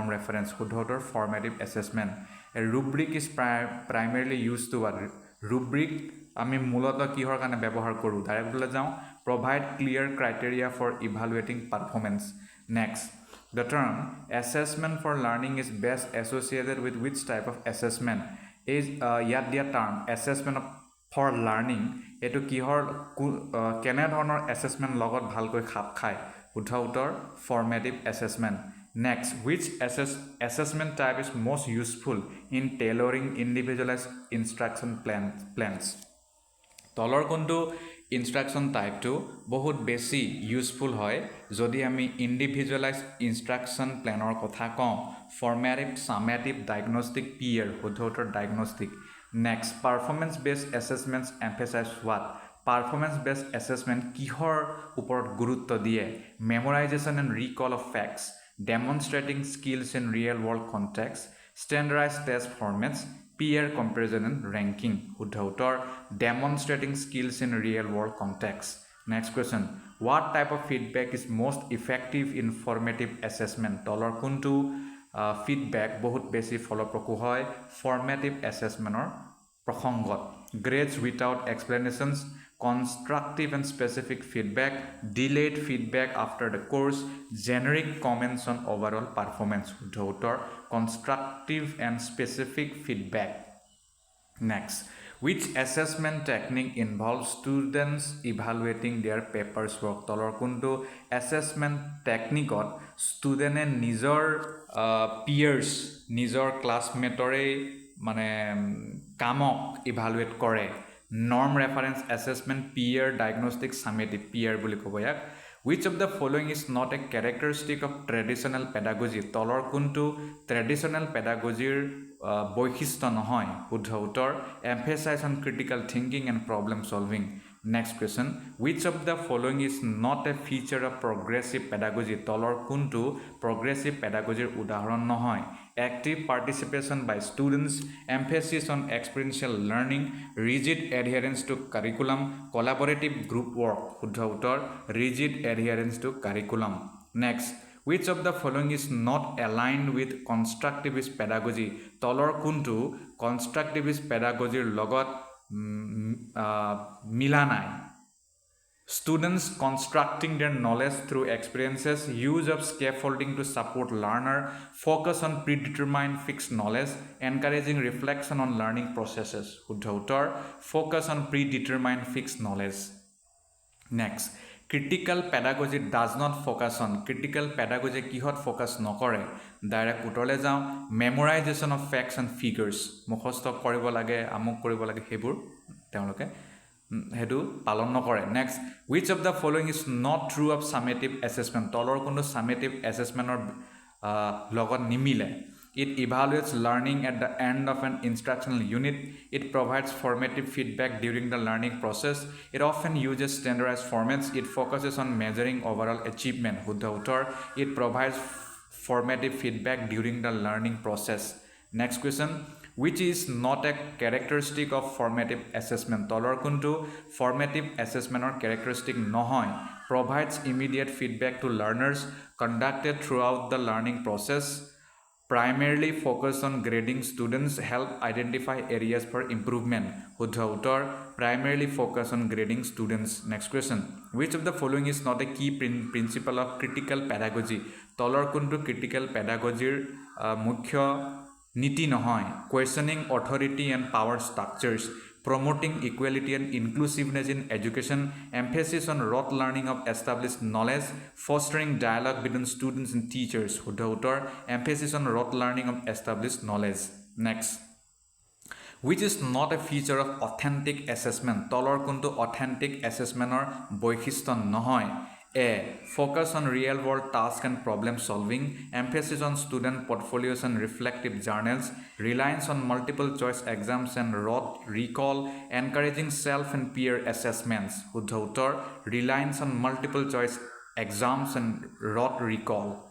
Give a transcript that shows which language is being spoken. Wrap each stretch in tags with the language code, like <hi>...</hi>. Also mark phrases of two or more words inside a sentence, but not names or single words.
<en>ৰেফাৰেঞ্চ</en> <as>শুদ্ধ উত্তৰ</as> <en>formative assessment a rubric is primarily use to what rubric</en> <as>আমি মূলত কিহৰ কাৰণে ব্যৱহাৰ কৰোঁ ডাইৰেক্টলৈ যাওঁ</as> <en>provide clear criteria for evaluating performance next the term assessment for learning is best associated with which type of assessment is</en> <as>ইয়াত দিয়া</as> <en>term assessment for learning</en> <as>এইটো কিহৰ কেনেধৰণৰ এছেছমেণ্ট লগত ভালকৈ খাপ খায় শুদ্ধ উত্তৰ</as> <en>formative assessment next which assessment type is most useful in tailoring individualized instruction plans</en> <as>তলৰ কোনটো</as> <en>instruction type</en> <as>বহুত বেছি ইউজফুল হয় যদি আমি</as> <en>individualize instruction plan</en> <as>কথা কওঁ</as> <en>formative summative diagnostic peer</en> <as>শুদ্ধ উত্তৰ</as> <en>diagnostic next performance based assessments emphasize what performance based assessment</en> <as>কিহৰ ওপৰত গুৰুত্ব দিয়ে</as> <en>memorization and recall of facts demonstrating skills in real world context standardized test formats peer comparison and ranking</en> <as>শুদ্ধ উত্তৰ</as> <en>demonstrating skills in real world context next question what type of feedback is most effective in formative assessment</en> <as>তলৰ কোনটো feedback বহুত বেছি ফলপ্ৰসূ হয়</as> <en>formative assessmentৰ প্ৰসংগত grades without explanations constructive and specific feedback delayed feedback after the course generic comments on overall performance</en> <as>শুদ্ধ উত্তৰ</as> <en>constructive and specific feedback next which assessment technique involves students evaluating their papers work</en> <as>তলৰ কোনটো</as> <en>assessment techniqueত</en> <as>ষ্টুডেণ্টে নিজৰ peers নিজৰ ক্লাছমেটৰে মানে কামক ইভালুৱেট কৰে</as> <en>norm reference assessment peer diagnostic summative peer</en> <as>বুলি ক'ব ইয়াক</as> <en>which of the following is not a characteristic of traditional pedagogy</en> <as>তলৰ কোনটো</as> <en>traditional pedagogy বৈশিষ্ট্য</en> <as>নহয় শুদ্ধ উত্তৰ</as> <en>emphasize on critical thinking and problem solving next question which of the following is not a feature of progressive pedagogy</en> <as>তলৰ কোনটো</as> <en>progressive pedagogy</en> <as>উদাহৰণ নহয়</as> <en>active participation by students emphasis on experiential learning rigid adherence to curriculum collaborative group work</en> <as>শুদ্ধ উত্তৰ</as> <en>rigid adherence to curriculum next which of the following is not aligned with constructivist pedagogy</en> <as>তলৰ কোনটো</as> <en>constructivist pedagogy লগত</en> <as>মিলা নাই</as> <en>students constructing their knowledge through experiences use of scaffolding to support learner focus on predetermined fixed knowledge encouraging reflection on learning processes</en> <as>শুদ্ধ উত্তৰ</as> <en>focus on predetermined fixed knowledge next critical pedagogy does not focus on critical pedagogy</en> <as>কিহত ফোকাস নকৰে ডাইৰেক্ট উত্তৰলৈ যাওঁ</as> <en>memorization of facts and figures</en> <as>মুখস্থ কৰিব লাগে আমুক কৰিব লাগে হেবোৰ তেওঁলোকে হেতু পালন নকৰে</as> <en>নেক্সট which of the following is not true of summative assessment</en> <as>তলৰ কোনটো</as> <en>summative assessmentৰ</en> <as>লগত নিমিলে</as> <en>it evaluates learning at the end of an instructional unit it provides formative feedback during the learning process it often uses standardized formats it focuses on measuring overall achievement</en> <as>শুদ্ধ উত্তৰ</as> <en>it provides formative feedback during the learning process next question which is not a characteristic of formative assessment</en> <as>তলৰ কোনটো</as> <en>formative assessmentৰ characteristic নহয় provides immediate feedback to learners conducted throughout the learning process primarily focus on grading students help identify areas for improvement</en> <as>শুদ্ধ উত্তৰ</as> <en>primarily focus on grading students next question which of the following is not a key principle of critical pedagogy</en> <as>তলৰ কোনটো</as> <en>critical pedagogy</en> <as>মুখ্য নীতি নহয়</as> <en>questioning authority and power structures promoting equality and inclusiveness in education emphasis on rote learning of established knowledge fostering dialogue between students and teachers</en> <as>শুদ্ধ উত্তৰ</as> <en>emphasis on rote learning of established knowledge next which is not a feature of authentic assessment</en> <as>তলৰ কোনটো</as> <en>authentic assessmentৰ</en> <as>বৈশিষ্ট্য নহয়</as> <en>A. Focus on real-world tasks and problem-solving, emphasis on student portfolios and reflective journals, reliance on multiple-choice exams and rote recall, encouraging self and peer assessments.</en> <as>শুদ্ধ উত্তৰ,</as> <en>reliance on multiple-choice exams and rote recall.</en>